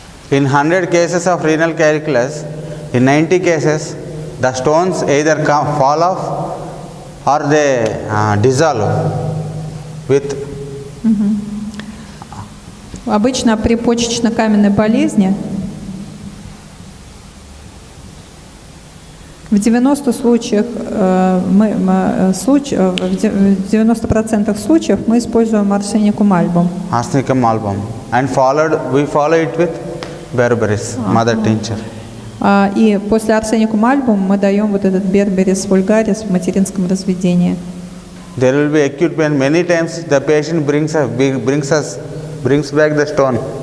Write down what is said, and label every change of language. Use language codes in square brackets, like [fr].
[en] In 100 cases of renal calculus, in 90 cases, the stones either fall off or they dissolve with. [ru] Обычно при почечно-каменной болезни в 90% случаев мы используем арсеникум альбум. [en] Arsenicum album. And we follow it with berberis, mother tincture. [ru] И после арсеникум альбум мы даем вот этот берберис вульгарис в материнском разведении. [en] There will be acute pain. Many times the patient brings back the stone.